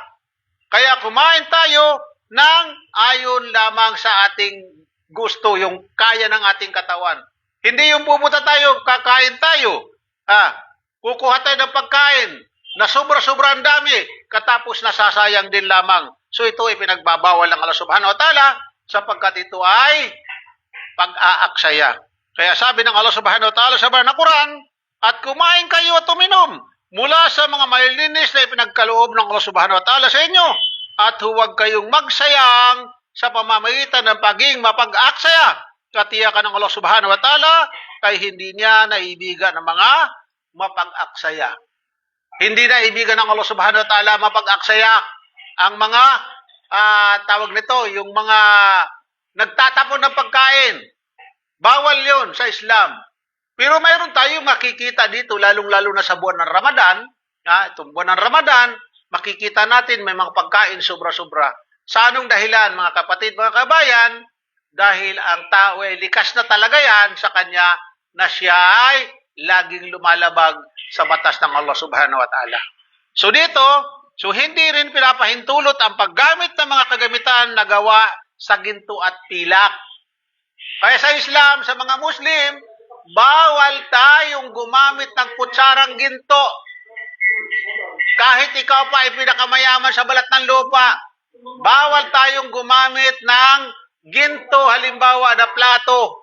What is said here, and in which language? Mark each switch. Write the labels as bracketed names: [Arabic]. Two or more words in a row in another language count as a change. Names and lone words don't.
[Filipino] Kaya kumain tayo ng ayon lamang sa ating gusto, yung kaya ng ating katawan. Hindi yung pupunta tayo, kakain tayo. Kukuha tayo ng pagkain na sobra-sobrang dami, katapos nasasayang din lamang. So ito ay pinagbabawal ng Allah [Arabic] سبحانه وتعالى [Filipino] sapagkat ito ay pag-aaksaya. Kaya sabi ng Allah [Arabic] سبحانه وتعالى [Filipino] sa banal na Quran, at kumain kayo at uminom mula sa mga malilinis na ipinagkaloob ng Allah [Arabic] سبحانه وتعالى [Filipino] sa inyo, at huwag kayong magsayang sa pamamagitan ng pagiging mapag-aksaya. Katiyakan ng Allah [Arabic] سبحانه وتعالى [Filipino] kay hindi niya naibigan ng mga mapag-aksaya. Hindi naibigan ng Allah [Arabic] سبحانه وتعالى [Filipino] mapag-aksaya ang mga tawag nito, yung mga nagtatapon ng pagkain. Bawal yon sa Islam. Pero mayroon tayong makikita dito, lalong-lalo na sa buwan ng Ramadan. Itong buwan ng Ramadan, makikita natin may mga pagkain sobra-sobra. Sa anong dahilan, mga kapatid, mga kabayan? Dahil ang tao ay likas na talaga yan sa kanya na siya ay laging lumalabag sa batas ng Allah [Arabic] سبحانه وتعالى. [Filipino] So dito, hindi rin pinapahintulot ang paggamit ng mga kagamitan na gawa sa ginto at pilak. Kaya sa Islam, sa mga Muslim, bawal tayong gumamit ng kutsarang ginto. Kahit ikaw pa ay pinakamayaman sa balat ng lupa, bawal tayong gumamit ng ginto, halimbawa na plato.